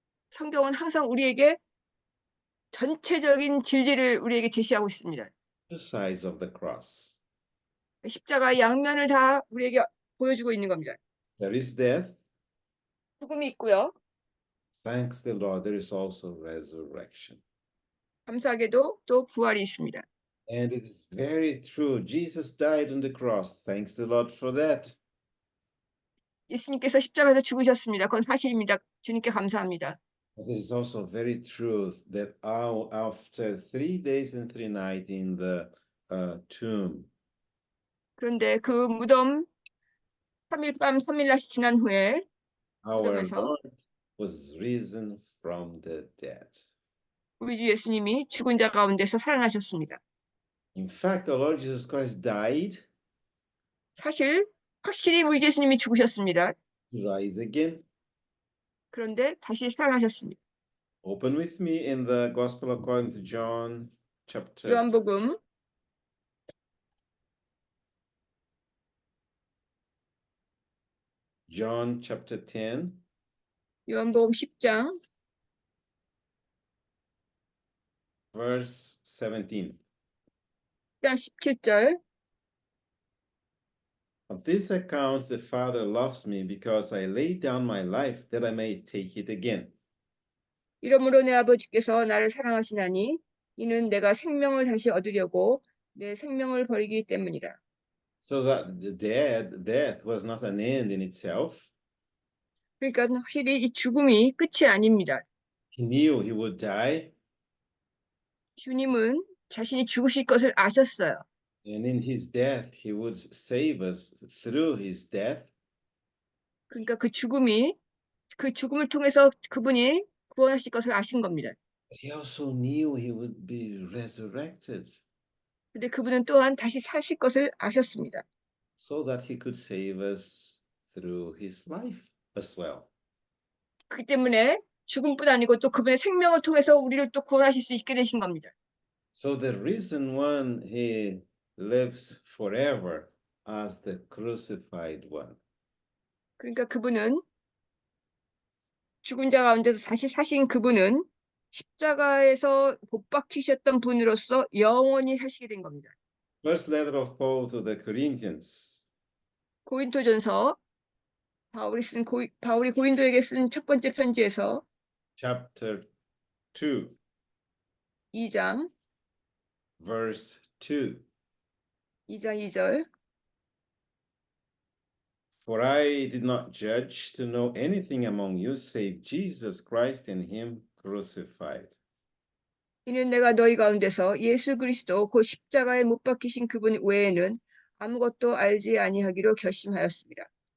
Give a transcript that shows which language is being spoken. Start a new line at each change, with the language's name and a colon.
Korean: 성경은 항상 우리에게 전체적인 진리를 우리에게 제시하고 있습니다.
English: Two sides of the cross.
Korean: 십자가의 양면을 다 우리에게 보여주고 있는 겁니다.
English: There is death.
Korean: 죽음이 있고요.
English: Thanks the Lord, there is also resurrection.
Korean: 감사하게도 또 부활이 있습니다.
English: And it is very true. Jesus died on the cross. Thanks the Lord for that.
Korean: 예수님께서 십자가에서 죽으셨습니다. 그건 사실입니다. 주님께 감사합니다.
English: But it is also very true that after 3 days and 3 nights in the tomb,
Korean: 그런데 그 무덤 3일 밤 3일 낮이 지난 후에
English: our
Korean: 무덤에서
English: Lord was risen from the dead.
Korean: 우리 주 예수님이 죽은 자 가운데서 살아나셨습니다.
English: In fact, the Lord Jesus Christ died
Korean: 사실 확실히 우리 예수님이 죽으셨습니다.
English: to rise again.
Korean: 그런데 다시 살아나셨습니다.
English: Open with me in the Gospel according to John chapter
Korean: 요한복음
English: John chapter 10,
Korean: 요한복음 10장
English: verse 17.
Korean: 17절
English: On this account the Father loves me because I lay down my life that I may take it again.
Korean: 이러므로 내 아버지께서 나를 사랑하시나니 이는 내가 생명을 다시 얻으려고 내 생명을 버리기 때문이라.
English: So that the death was not an end in itself.
Korean: 그러니까 확실히 이 죽음이 끝이 아닙니다.
English: He knew he would die,
Korean: 주님은 자신이 죽으실 것을 아셨어요.
English: and in his death, he would save us through his death.
Korean: 그러니까 그 죽음을 통해서 그분이 구원하실 것을 아신 겁니다.
English: But he also knew he would be resurrected
Korean: 근데 그분은 또한 다시 사실 것을 아셨습니다.
English: so that he could save us through his life as well.
Korean: 그렇기 때문에 죽음뿐 아니고 또 그분의 생명을 통해서 우리를 또 구원하실 수 있게 되신 겁니다.
English: So the reason why he lives forever as the crucified one.
Korean: 그러니까 그분은 죽은 자 가운데서 다시 사신 그분은 십자가에서 못 박히셨던 분으로서 영원히 사시게 된 겁니다.
English: First letter of Paul to the Corinthians,
Korean: 고린도전서 바울이 고린도에게 쓴 첫 번째 편지에서
English: chapter 2,
Korean: 2장
English: verse 2.
Korean: 2절
English: For I did not judge to know anything among you save Jesus Christ and him crucified.
Korean: 이는 내가 너희 가운데서 예수 그리스도 곧 십자가에 못 박히신 그분 외에는 아무것도 알지 아니하기로 결심하였습니다.